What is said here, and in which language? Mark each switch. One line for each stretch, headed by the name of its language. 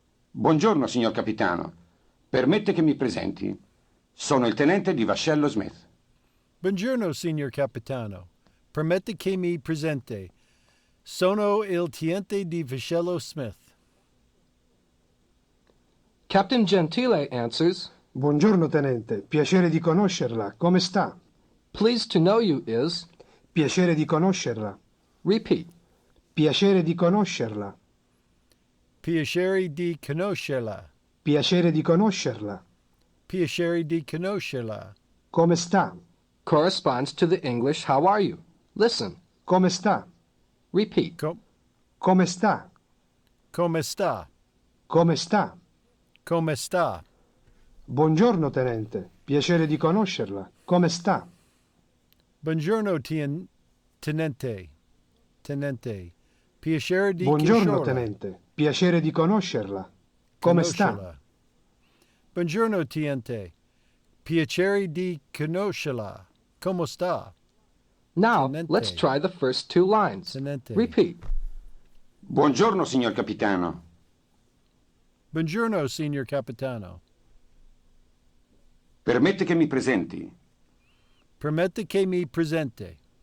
Italian: Buongiorno, signor capitano. Permette che mi presenti. Sono il tenente di vascello Smith. Buongiorno, signor capitano. Permette che mi presenti. Sono il tenente di vascello Smith.
English: Captain Gentile answers,
Italian: Buongiorno, tenente. Piacere di conoscerla. Come sta?
English: pleased to know you is,
Italian: Piacere di conoscerla.
English: repeat.
Italian: Piacere di conoscerla. Piacere di conoscerla. Piacere di conoscerla. Piacere di conoscerla. Come sta?
English: Corresponds to the English, how are you? Listen.
Italian: Come sta?
English: Repeat.
Italian: Come sta? Come sta? Come sta? Come sta? Buongiorno, tenente. Piacere di conoscerla. Come sta? Buongiorno, tenente. Tenente. Piacere di Buongiorno, conoscerla. tenente. Piacere di conoscerla. Come sta? Conoscerla. Buongiorno, tenente. Piacere di conoscerla. Come sta?
English: Now,
Italian: Tenente.
English: let's try the first two lines.
Italian: Tenente.
English: Repeat.
Italian: Buongiorno, signor capitano. Buongiorno, signor capitano. Permette che mi presenti. Permette che mi presenti.